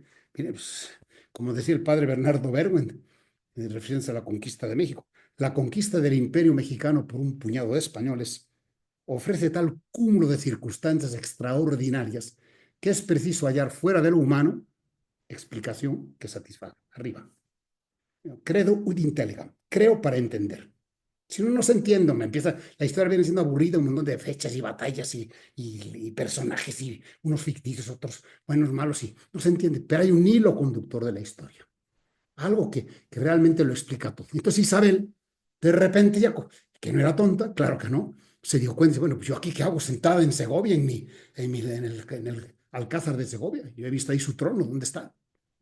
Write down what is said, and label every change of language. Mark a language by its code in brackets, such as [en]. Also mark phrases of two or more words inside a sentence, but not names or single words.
[es] Mire, pues, como decía el padre Bernardo Berguen, refiriéndose a la conquista de México, la conquista del imperio mexicano por un puñado de españoles ofrece tal cúmulo de circunstancias extraordinarias que es preciso hallar fuera de lo humano explicación que satisfaga. Arriba. [la] Credo ut intelligam. [es] Creo para entender. Si no, no se entiende, me empieza, la historia viene siendo aburrida, un montón de fechas y batallas y personajes y unos ficticios, otros buenos, malos, y no se entiende, pero hay un hilo conductor de la historia, algo que realmente lo explica todo. Entonces Isabel, de repente ya, que no era tonta, claro que no, se dio cuenta, bueno, pues yo aquí qué hago sentada en Segovia, en el Alcázar de Segovia, yo he visto ahí su trono, ¿dónde está?